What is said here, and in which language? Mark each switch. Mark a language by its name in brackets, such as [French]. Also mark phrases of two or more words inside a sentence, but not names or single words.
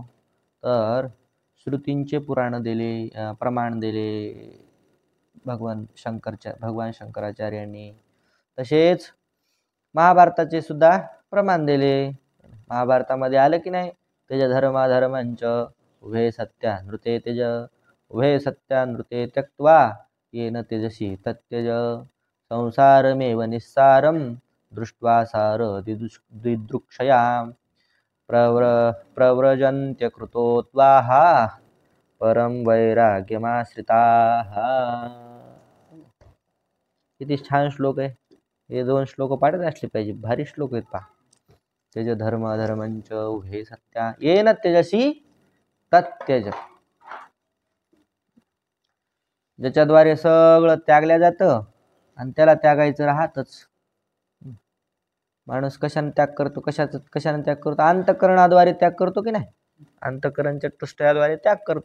[Marathi] तर श्रुतींचे पुराण दिले, प्रमाण दिले भगवान शंकराचार्यांनी. तसेच महाभारताचे सुद्धा प्रमाण दिले. महाभारतामध्ये आलं की नाही, [Sanskrit] तेज धर्माधर्मांच उभे सत्यानृते तेज, उभे सत्यानृते त्यक्त्वा येन तेजसी तत्यज, संसारमेव निस्सारं दृष्ट्वा सार दिदृक्षया प्रव्रजन्त्य कृतोत्वाः परम वैराग्यमाश्रिताः. [Marathi] किती छान श्लोक आहे. हे 2 श्लोक पाठत असले पाहिजे, भारी श्लोक आहेत पहा. [Sanskrit] तेज धर्माधर्मांच उभे सत्या येन तेजसी तत्यज, [Marathi] ज्याच्याद्वारे सगळं त्यागल्या जातं आणि त्याला त्यागायचं राहतच. माणूस कशाने त्याग करतो, कशाने त्याग करतो? अंतःकरणाद्वारे त्याग करतो की नाही? अंतःकरण चतुष्टयाद्वारे त्याग करतो.